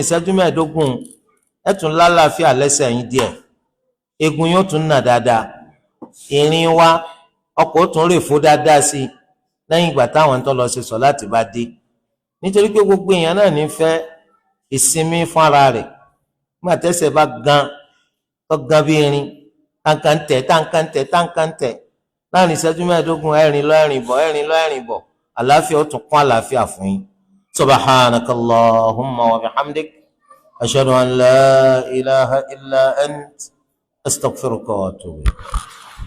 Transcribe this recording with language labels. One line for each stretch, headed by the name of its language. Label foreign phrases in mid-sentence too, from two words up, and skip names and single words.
Yoruba: ìṣẹ́jú mẹ́ẹ̀ẹ́dógún ẹ tún lálàáfíà lẹ́sẹ̀ yín díẹ̀ egun yóò tún nà dáadáa ìrìn wa ọkọ̀ ó tún rè fó dáadáa sí i lẹ́yìn ìgbà táwọn tó lọ ṣe sọ̀láàtì bá dé nítorí pé gbogbo èèyàn náà ní fẹ́ ìsinmi fún ara rẹ̀ nígbà tẹ́sẹ̀ bá gan bí irin táǹkàǹtẹ̀ láàrin ìṣẹ́jú mẹ́ẹ̀ẹ́dógún ẹ̀rìn lọ ẹ̀rìn bọ̀ àlàáfíà ó tún kún àlàáfíà fún yín.
Arabic: سبحانك اللهم وبحمدك أشهد أن لا إله إلا أنت أستغفرك وأتوب إليك.